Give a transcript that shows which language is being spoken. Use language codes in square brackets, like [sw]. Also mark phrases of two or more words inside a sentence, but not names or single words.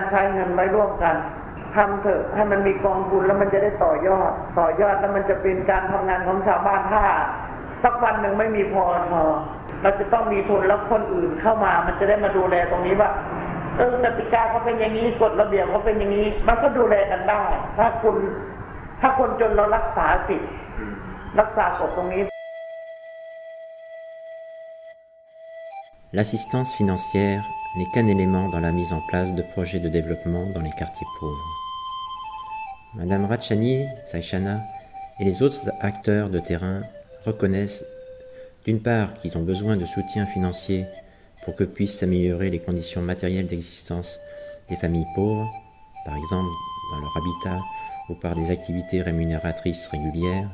[th] ใช้เงินไว้ร่วมกันทำเถอะให้มันมีกองทุนแล้วมันจะได้ต่อยอดแล้วมันจะเป็นการทำงานของชาวบ้านถ้าสักวันหนึ่งไม่มีพอเราจะต้องมีทุนแล้วคนอื่นเข้ามามันจะได้มาดูแลตรงนี้ว่ากติกาเขาเป็นอย่างนี้กฎระเบียบเขาเป็นอย่างนี้มันก็ดูแลกันได้ถ้าคนจนเรารักษาสิทธิ์รักษากฎตรงนี้ [fr] L'assistance financière n'est qu'un élément dans la mise en place de projets de développement dans les quartiers pauvres. Madame Ratchani Saichana et les autres acteurs de terrain reconnaissent D'une part, qu'ils ont besoin de soutien financier pour que puissent s'améliorer les conditions matérielles d'existence des familles pauvres, par exemple dans leur habitat ou par des activités rémunératrices régulières.